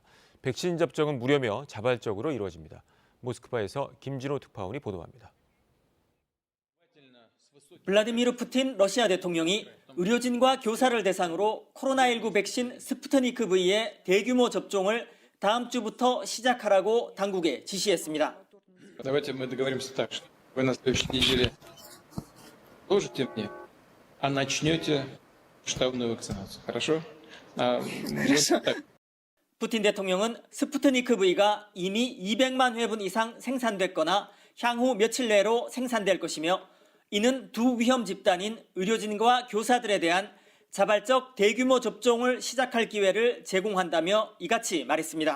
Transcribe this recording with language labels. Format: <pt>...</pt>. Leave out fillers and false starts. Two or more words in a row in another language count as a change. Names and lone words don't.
<ko>백신 접종은 무료며 자발적으로 이루어집니다. 모스크바에서 김진호 특파원이 보도합니다. 블라디미르 푸틴 러시아 대통령이 의료진과 교사를 대상으로 코로나19 백신 스푸트니크 V의 대규모 접종을 다음 주부터 시작하라고 당국에 지시했습니다.</ko> <ru>Давайте мы договоримся так, что вы на следующей неделе положите мне, а начнете штабную вакцинацию. Хорошо?</ru> <ko>푸틴 대통령은 스푸트니크 V가 이미 200만 회분 이상 생산됐거나 향후 며칠 내로 생산될 것이며 이는 두 위험 집단인 의료진과 교사들에 대한 자발적 대규모 접종을 시작할 기회를 제공한다며 이같이 말했습니다.</ko>